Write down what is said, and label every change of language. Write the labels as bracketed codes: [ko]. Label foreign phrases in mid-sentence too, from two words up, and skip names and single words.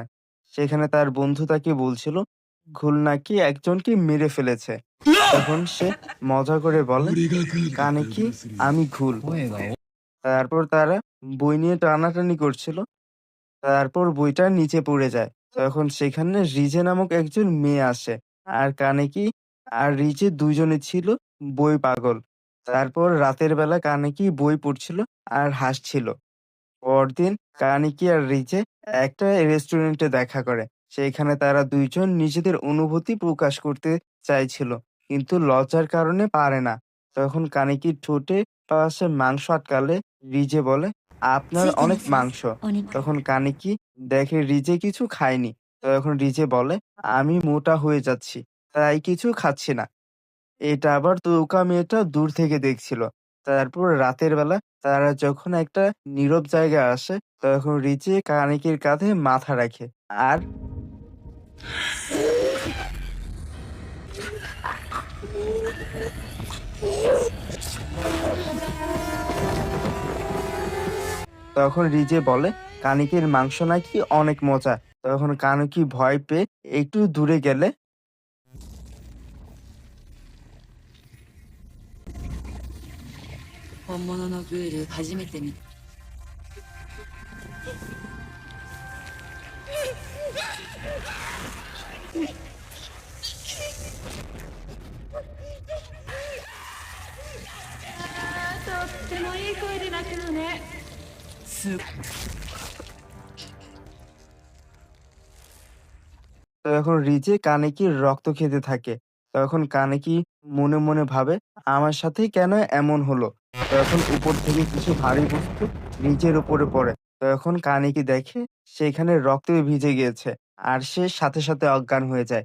[bn] সেখানে তার বন্ধু তাকে বলছিল ঘুল নাকি একজনকে মেরে ফেলেছে। তখন সে মজা করে বলে, [ja] 俺がガールだったら কানিকি どうする？ [bn] আমি ঘুল। [ja] 声が [bn] তারপর তারা বই নিয়ে টানাটানি করছিল। তারপর বইটা নিচে পড়ে যায়। তখন সেখানে রিজে নামক একজন মেয়ে আসে। আর কানেকি আর রিজে দুজনে ছিল বই পাগল। তারপর রাতের বেলা কানেকি বই পড়ছিল আর হাসছিল। পরদিন কানেকি আর রিজে একটা রেস্টুরেন্টে দেখা করে। সেখানে তারা দুইজন নিজেদের অনুভূতি প্রকাশ করতে চাইছিল, কিন্তু লজ্জার কারণে পারে না। তখন কানেকির ঠোঁটে পাশে মাংস আটকালে রিজে বলে, আপনার [ja] ついてま [bn] অনেক [ja] す [bn] মাংস। [ja] お肉 [bn] তখন কানেকি দেখে রিজে কিছু খায়নি। তখন রিজে বলে, আমি মোটা হয়ে যাচ্ছি, তাই কিছু খাচ্ছি না। এটা আবার তোকা মেয়েটা দূর থেকে দেখছিল। তারপর রাতের বেলা তারা যখন একটা নীরব জায়গায় আসে, তখন রিচি কানেকির কাঁধে মাথা রাখে। আর তখন রিজে বলে কানিকের মাংস নাকি অনেক মজা। তখন কানুকি ভয় পেয়ে একটু দূরে গেলে [ja] 本物のグール初めて見たとってもいい声で泣くのねす [bn] তখন রিজে কানেকির রক্ত খেতে থাকে। তখন কানেকি মনে মনে ভাবে, আমার সাথে কেন এমন হলো। তখন উপর থেকে কিছু ভারী বস্তু রিজের উপরে পড়ে। তখন কানেকি দেখে সেখানে রক্তে ভিজে গিয়েছে, আর সে সাথে সাথে অজ্ঞান হয়ে যায়।